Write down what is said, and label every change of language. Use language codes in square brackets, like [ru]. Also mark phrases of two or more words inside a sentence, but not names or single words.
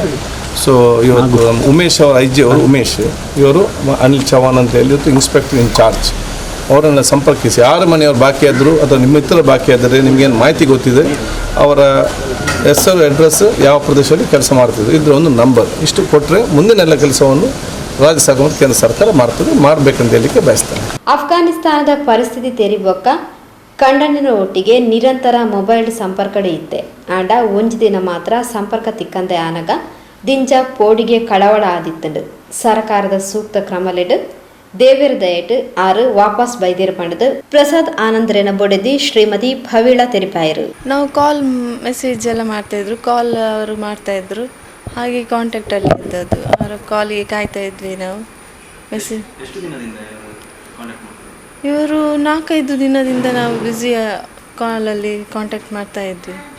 [kn] ಸೊ ಇವತ್ತು ಉಮೇಶ್ ಅವರ IG ಅವರು ಉಮೇಶ್, ಇವರು ಅನಿಲ್ ಚೌಹಾಣ್ ಅಂತ ಹೇಳಿ ಇವತ್ತು [en] inspector in charge, [kn] ಅವರನ್ನು ಸಂಪರ್ಕಿಸಿ. ಯಾರ ಮನೆಯವರು ಬಾಕಿ ಆದರೂ ಅಥವಾ ನಿಮ್ಮ ಮಿತ್ರ ಬಾಕಿ ಆದರೆ ನಿಮಗೇನು ಮಾಹಿತಿ ಗೊತ್ತಿದೆ, ಅವರ ಹೆಸರು ಅಡ್ರೆಸ್ ಯಾವ ಪ್ರದೇಶದಲ್ಲಿ ಕೆಲಸ ಮಾಡ್ತಿದ್ರು ಇದ್ರ ಒಂದು ನಂಬರ್ ಇಷ್ಟು ಕೊಟ್ಟರೆ ಮುಂದಿನೆಲ್ಲ ಕೆಲಸವನ್ನು ರಾಜ್ಯ ಸರ್ಕಾರ ಮತ್ತು ಕೇಂದ್ರ ಸರ್ಕಾರ ಮಾಡಬೇಕಂತ ಹೇಳಲಿಕ್ಕೆ ಬಯಸ್ತಾರೆ. [tcy] ಅಫ್ಘಾನಿಸ್ತಾನದ ಪರಿಸ್ಥಿತಿ ತೆರಿಬೊಕ್ಕ ಕಂಡನಿನ ಒಟ್ಟಿಗೆ ನಿರಂತರ ಮೊಬೈಲ್ ಸಂಪರ್ಕಡೆ ಇತ್ತೆ. ಆಂಡ ಒಂಜು ದಿನ ಮಾತ್ರ ಸಂಪರ್ಕ ತಿಕ್ಕಂದೆ ಆನಗ ದಿಂಜ ಪೋಡಿಗೆ ಕಳವಳ ಆದಿತ್ತಂಡು. ಸರ್ಕಾರದ ಸೂಕ್ತ ಕ್ರಮಲೆಡ್ ದೇವೇರ್ ದಯಟ್ ಆರು ವಾಪಸ್ ಬೈದೇರ್ ಪಂಡದು ಪ್ರಸಾದ್ ಆನಂದ್ರೇನ ಬೊಡೆದಿ ಶ್ರೀಮತಿ ಭವೀಳ ತೆರಿಪಾಯರು. [kn] ನಾವು ಕಾಲ್ ಮೆಸೇಜ್ ಎಲ್ಲ ಮಾಡ್ತಾಯಿದ್ರು, ಕಾಲ್ ಅವರು ಮಾಡ್ತಾಯಿದ್ರು, ಹಾಗೆ ಕಾಂಟ್ಯಾಕ್ಟಲ್ಲಿ ಇದ್ದದ್ದು. ಅವರ ಕಾಲಿಗೆ ಕಾಯ್ತಾ ಇದ್ವಿ ನಾವು. ಮೆಸೇಜ್ ಇವರು 4-5 ದಿನದಿಂದ ನಾವು ಬ್ಯುಸಿ ಕಾಲಲ್ಲಿ ಕಾಂಟ್ಯಾಕ್ಟ್ ಮಾಡ್ತಾ ಇದ್ವಿ.